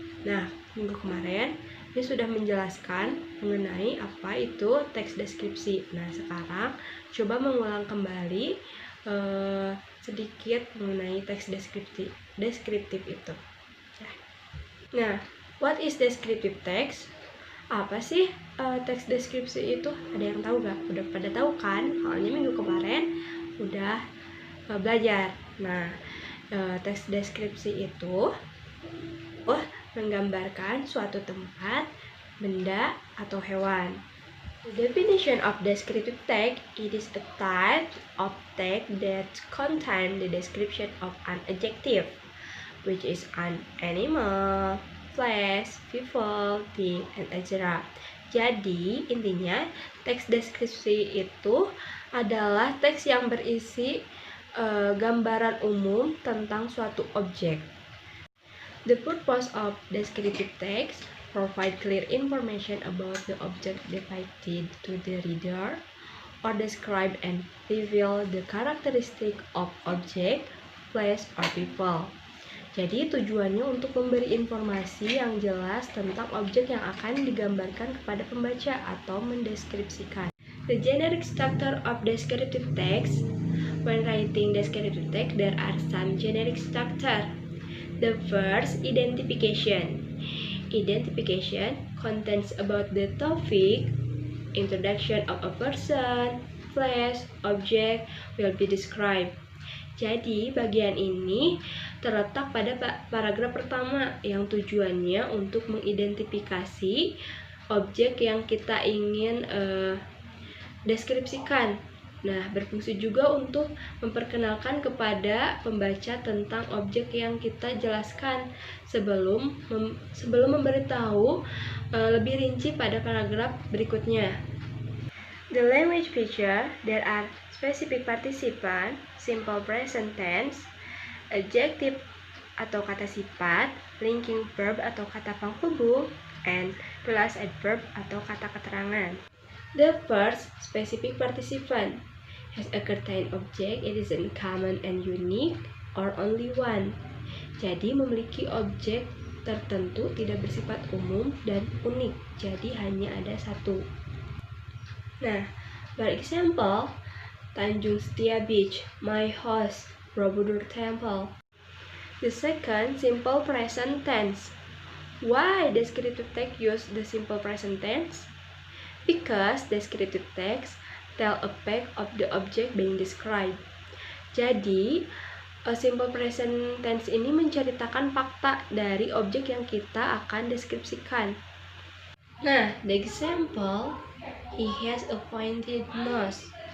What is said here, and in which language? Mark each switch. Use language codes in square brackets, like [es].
[id] Nah, minggu kemarin ini sudah menjelaskan mengenai apa itu teks deskripsi. Nah, sekarang coba mengulang kembali sedikit mengenai teks deskriptif itu. [en] Nah, what is descriptive text? [id] Apa sih teks deskripsi itu? Ada yang tahu gak? Udah pada tahu kan? Soalnya minggu kemarin udah belajar. Nah, teks deskripsi itu menggambarkan suatu tempat, benda, atau hewan. [en] The definition of descriptive text, it is a type of text that contains the description of an adjective, which is an animal, place, people, thing, and etc. [id] Jadi, intinya teks deskripsi itu adalah teks yang berisi gambaran umum tentang suatu objek. [en] The purpose of descriptive text provide clear information about the object depicted to the reader, or describe and reveal the characteristic of object, place, or people. [id] Jadi tujuannya untuk memberi informasi yang jelas tentang objek yang akan digambarkan kepada pembaca atau mendeskripsikan. [en] The generic structure of descriptive text. When writing descriptive text, there are some generic structure. The first, identification. Identification contains about the topic, introduction of a person, place, object will be described. [id] Jadi, bagian ini terletak pada paragraf pertama yang tujuannya untuk mengidentifikasi objek yang kita ingin deskripsikan. Nah, berfungsi juga untuk memperkenalkan kepada pembaca tentang objek yang kita jelaskan sebelum memberitahu lebih rinci pada paragraf berikutnya. [en] The language feature, there are specific participant, simple present tense, adjective [id] atau kata sifat, [en] linking verb [id] atau kata penghubung, [en] and plus adverb [id] atau kata keterangan. [en] The first, specific participant, has a certain object, it is uncommon and unique, or only one. [id] Jadi memiliki objek tertentu tidak bersifat umum dan unik, jadi hanya ada satu. [en] Nah, for example, Tanjung Setia Beach, my house, Borobudur Temple. The second, simple present tense. Why descriptive text use the simple present tense? Because descriptive text tell a fact of the object being described. [id] Jadi, simple present tense ini menceritakan fakta dari objek yang kita akan deskripsikan. [en] Nah, the example, he has a pointed nose.